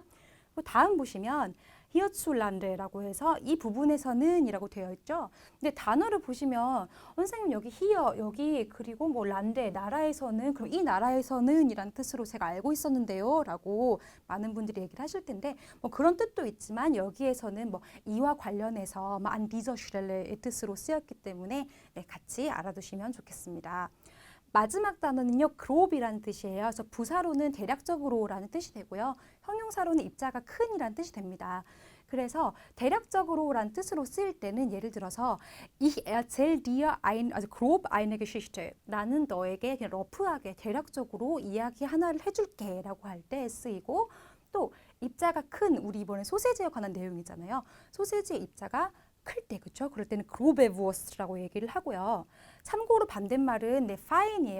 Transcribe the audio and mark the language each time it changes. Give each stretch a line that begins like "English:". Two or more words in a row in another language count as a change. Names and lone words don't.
Korean: 그리고 다음 보시면 hierzulande라고 해서 이 부분에서는 이라고 되어 있죠. 근데 단어를 보시면 선생님 여기 here, 여기 그리고 lande, 나라에서는 그럼 이 나라에서는 이란 뜻으로 제가 알고 있었는데요 라고 많은 분들이 얘기를 하실 텐데 그런 뜻도 있지만 여기에서는 이와 관련해서
German: an dieser Stelle
Korean: 의 뜻으로 쓰였기 때문에 같이 알아두시면 좋겠습니다. 마지막 단어는요, grob이라는 뜻이에요. 그래서 부사로는 대략적으로라는 뜻이 되고요. 형용사로는 입자가 큰이라는 뜻이 됩니다. 그래서 대략적으로라는 뜻으로 쓰일 때는 예를 들어서
German: Ich erzähl dir grob eine Geschichte.
Korean: 나는 너에게 그냥 러프하게 대략적으로 이야기 하나를 해줄게 라고 할 때 쓰이고 또 입자가 큰, 우리 이번에 소세지에 관한 내용이잖아요. 소세지의 입자가 클 때, 그렇죠? 그럴 때는
German: grobe Wurst
Korean: 라고 얘기를 하고요. 참고로 반대말은 fine이에요.